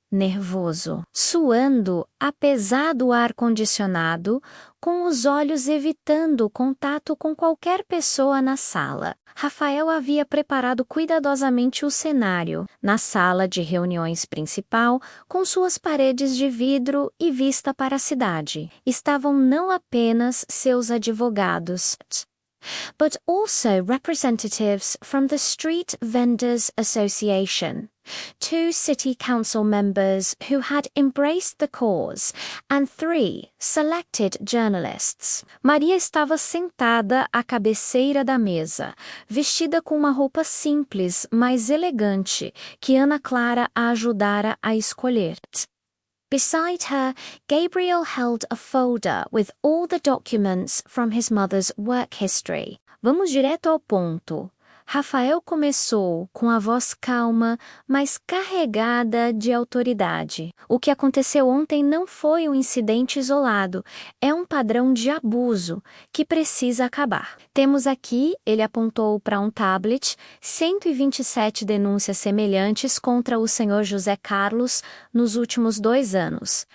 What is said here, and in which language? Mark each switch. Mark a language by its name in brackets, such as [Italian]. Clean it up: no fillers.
[Portuguese] nervoso, suando apesar do ar-condicionado, com os olhos evitando o contato com qualquer pessoa na sala. Rafael havia preparado cuidadosamente o cenário, na sala de reuniões principal, com suas paredes de vidro e vista para a cidade. Estavam não apenas seus advogados, [English] but also representatives from the Street Vendors Association, 2 city council members who had embraced the cause, and 3 selected journalists. [Portuguese] Maria estava sentada à cabeceira da mesa, vestida com uma roupa simples, mas elegante, que Ana Clara a ajudara a escolher. [English] Beside her, Gabriel held a folder with all the documents from his mother's work history. [Portuguese] Vamos direto ao ponto. Rafael começou com a voz calma, mas carregada de autoridade. O que aconteceu ontem não foi um incidente isolado, é um padrão de abuso que precisa acabar. Temos aqui, ele apontou para um tablet, 127 denúncias semelhantes contra o senhor José Carlos nos últimos 2 anos.